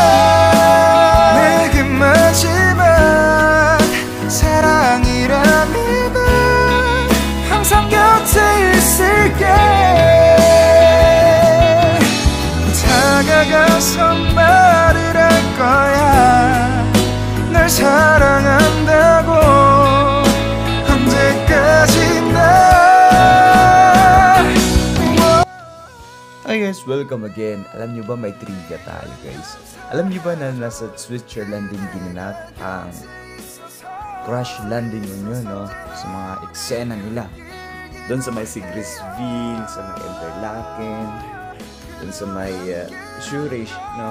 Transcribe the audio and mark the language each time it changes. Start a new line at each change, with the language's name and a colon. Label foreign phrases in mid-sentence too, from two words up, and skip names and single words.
Korean: 내게 마지막 사랑이라면 항상 곁에 있을게 다가가서 말을 할 거야 널 사랑한다고 언제까지나
English: Hi guys, welcome again.
Filipino: Alam nyo ba may trivia tayo guys? Alam nyo ba na nasa Switzerland din ginanap ang crash landing yun no? Sa mga eksena nila. Doon sa may Sigrisville, sa may Interlaken, doon sa may Zurich, no?